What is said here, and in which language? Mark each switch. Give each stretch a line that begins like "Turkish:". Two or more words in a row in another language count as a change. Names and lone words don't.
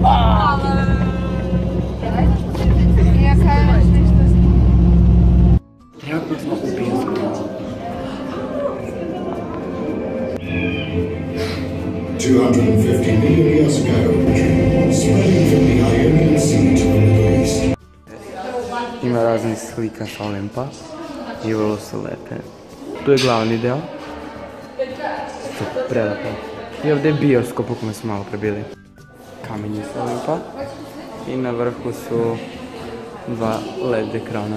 Serbian: Trenutno smo u bioskopu.
English: 250 million years ago, spreading from the Ionian Sea to the Middle East.
Serbian: Ima raznih slika sa Olimpa i vrlo su lepe. Tu je glavni deo. To je prelepo. I ovdje je bioskop u kome smo malo prebili. Kamenje sa Olimpa. I na vrhu su dva LED ekrana.